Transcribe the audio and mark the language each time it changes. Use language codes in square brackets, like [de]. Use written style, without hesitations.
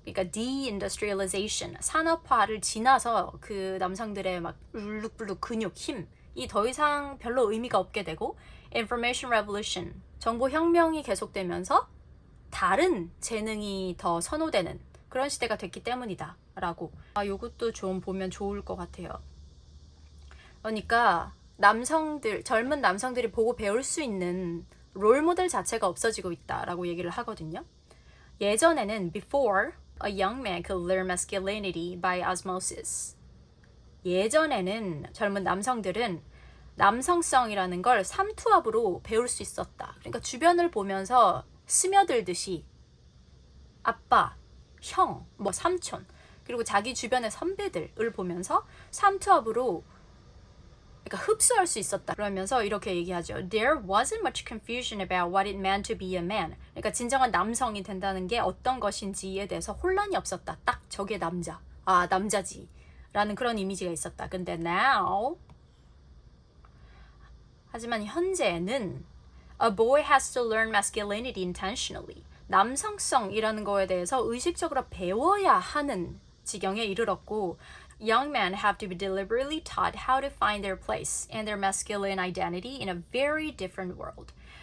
[ko] 그러니까 deindustrialization, 산업화를 지나서 그 남성들의 막 울룩불룩 근육, 힘이 더 이상 별로 의미가 없게 되고 Information Revolution, 정보혁명이 계속되면서 다른 재능이 더 선호되는 그런 시대가 됐기 때문이다 라고. 이것도 좀 보면 좋을 것 같아요. 그러니까 젊은 남성들이 보고 배울 수 있는 롤모델 자체가 없어지고 있다라고 얘기를 하거든요. 예전에는 [en] before a young man could learn masculinity by osmosis. [ko] 예전에는 젊은 남성들은 남성성이라는 걸 삼투압으로 배울 수 있었다. 그러니까 주변을 보면서 스며들듯이 아빠, 형, 뭐 삼촌, 그리고 자기 주변의 선배들을 보면서 삼투압으로 그러니까 흡수할 수 있었다. 그러면서 이렇게 얘기하죠. [en] There wasn't much confusion about what it meant to be a man. [ko] 그러니까 진정한 남성이 된다는 게 어떤 것인지에 대해서 혼란이 없었다. 딱 저게 남자. 아, 남자지. 라는 그런 이미지가 있었다. 근데 [en] now [ko] 하지만 현재는 [en] A boy has to learn masculinity intentionally. [ko] 남성성이라는 거에 대해서 의식적으로 배워야 하는 지경에 이르렀고 [en] Young men have to be deliberately taught how to find their place and their masculine identity in a very different world.